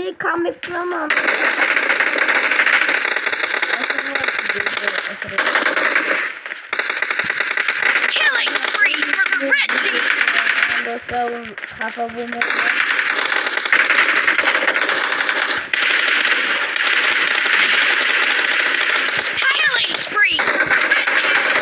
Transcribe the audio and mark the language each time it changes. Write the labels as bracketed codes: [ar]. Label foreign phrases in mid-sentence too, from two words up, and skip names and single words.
[uz] Comeback qilaman. [en] Killing spree for the red team. [uz] Do'stlar, xafa bo'lmang. [en] Killing spree for the red team.